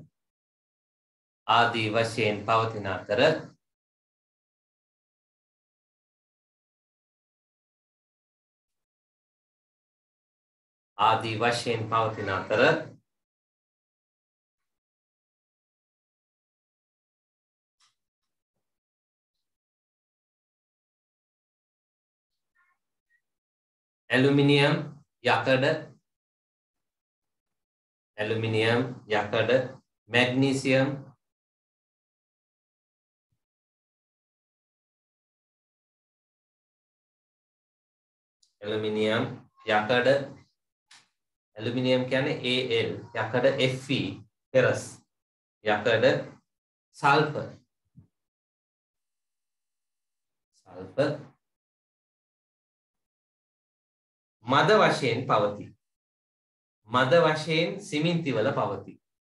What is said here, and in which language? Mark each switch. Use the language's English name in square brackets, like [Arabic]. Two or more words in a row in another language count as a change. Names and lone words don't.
[Sinhala] අධි වශයෙන් පවතින අතර අධි වශයෙන් පවතින අතර ඇලුමිනියම් යකඩ [English] magnesium aluminium [Sinhala] යකඩ एल्युमिनियम කියන්නේ Al යකඩ Fe ferrous යකඩ सल्फर මද වශයෙන් පවතී මද වශයෙන් සිමෙන්ති වල පවතී